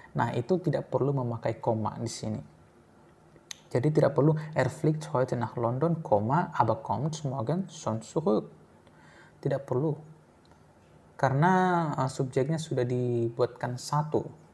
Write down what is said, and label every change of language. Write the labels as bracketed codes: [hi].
[id] Nah, itu tidak perlu memakai koma di sini. Jadi tidak perlu [de] er fliegt heute nach London, aber kommt morgen schon zurück. [id] Tidak perlu. Karena subjeknya sudah dibuatkan satu.